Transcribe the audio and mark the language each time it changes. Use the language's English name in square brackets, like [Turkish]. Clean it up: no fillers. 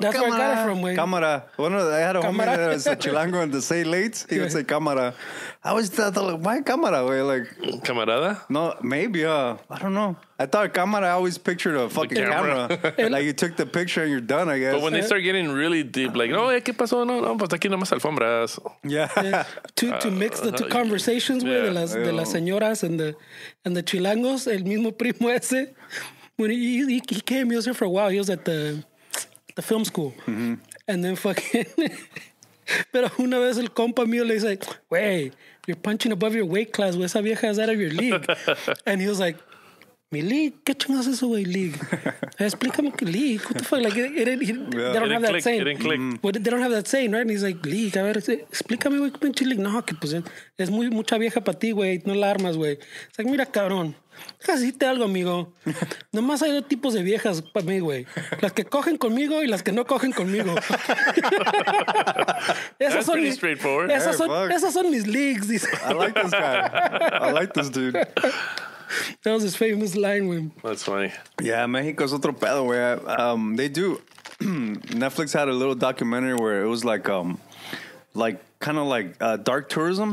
[English] That's where I got it from, güey. Cámara. I had a homie [Spanish] Cámara. [English] that was a Chilango and to say late, he would say cámara. I always thought, like, why cámara? Way like, [Spanish] Camarada? [English] no, maybe. I don't know. I thought cámara. I always pictured a fucking camera. camera. Like you took the picture and you're done. I guess. But when they start getting really deep, like, no, [Spanish] ¿qué pasó? No, pues aquí nomás alfombras. [English] yeah. To mix the two conversations, güey, yeah. [Spanish] de las señoras and the chilangos, el mismo primo ese. [English] When he came, he was here for a while. He was at the film school. And then fucking... [Spanish] Pero una vez el compa mío le dice, güey, [English] you're punching above your weight class, güey. [Spanish] Esa vieja [English] is out of your league. And he was like, mi league? [Spanish] ¿Qué chingados es eso, güey, league? Explícame qué league. [English] What the fuck? Like, they don't have that saying. It didn't click. But they don't have that saying, right? And he's like, league, [Spanish] a ver, explícame, güey, qué pinche league. No, que pues es mucha vieja para ti, güey. No la armas, güey. Es like, mira, cabrón. Déjame decirte algo, amigo. Nomás hay dos tipos de viejas para mí, güey. Las que cogen conmigo y las que no cogen conmigo. [English] That's pretty straightforward. [Spanish] Esas son mis leagues, dice. [English] I like this guy. I like this dude. That was his famous line, güey. That's funny. Yeah, Mexico's [Spanish] otro pedo, [English] güey. They do. Netflix had a little documentary where it was like kind of like dark tourism.